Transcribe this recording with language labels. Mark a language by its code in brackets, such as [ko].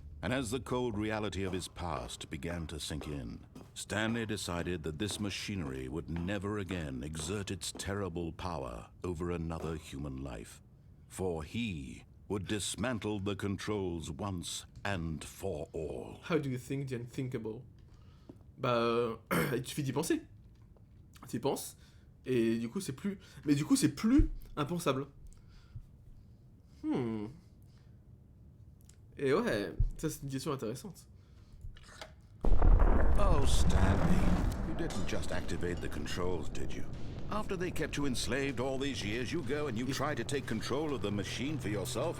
[en] And as the cold reality of his past began to sink in, Stanley decided that this machinery would never again exert its terrible power over another human life. For he would dismantle the controls once and for all. How do you think the unthinkable? [fr] Bah, il suffit d'y penser. Tu y penses, et du coup c'est plus... Mais du coup c'est plus impensable. Et ouais, ça c'est une question intéressante. [en] Oh, Stanley, you didn't just activate the controls, did you? After they kept you enslaved all these years, you go and you try to take control of the machine for yourself.